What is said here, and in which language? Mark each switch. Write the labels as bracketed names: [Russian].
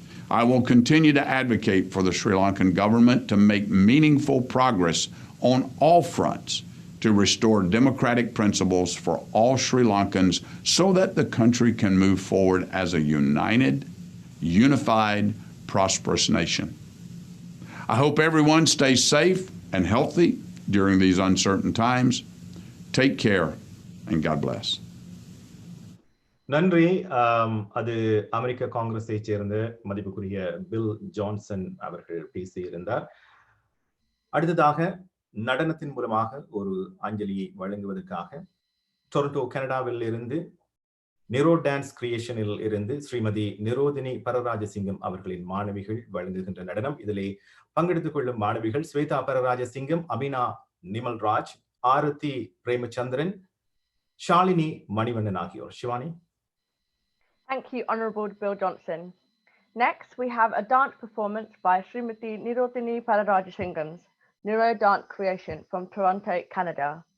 [English] I will continue to advocate for the Sri Lankan government to make meaningful progress on all fronts to restore democratic principles for all Sri Lankans so that the country can move forward as a united, unified, prosperous nation. I hope everyone stays safe and healthy during these uncertain times. Take care and God bless. [Tamil] நன்றி. அது அமெரிக்க காங்கிரஸை சேர்ந்த மதிப்புக்குரிய bill Johnson அவர்கள் பேசியிருந்தார். அடுத்ததாக நடனத்தின் மூலமாக ஒரு அஞ்சலியை வழங்குவதற்காக டொரண்டோ கனடாவில் இருந்து நிரோ டான்ஸ் கிரியேஷனில் இருந்து ஸ்ரீமதி நிரோதினி பரராஜசிங்கம் அவர்களின் மாணவிகள் வழங்குகின்ற நடனம். இதிலே பங்கெடுத்துக் கொள்ளும் மாணவிகள் ஸ்வேதா பரராஜசிங்கம், அமினா நிமல்ராஜ், ஆரதி பிரேமச்சந்திரன், ஷாலினி மணிவண்ணன் ஆகியோர். Shivani. [English] Thank you, Honourable Bill Johnson. Next, we have a dance performance by Srimati Nirodhini Pararajasingam's Niro Dance Creation from Toronto, Canada.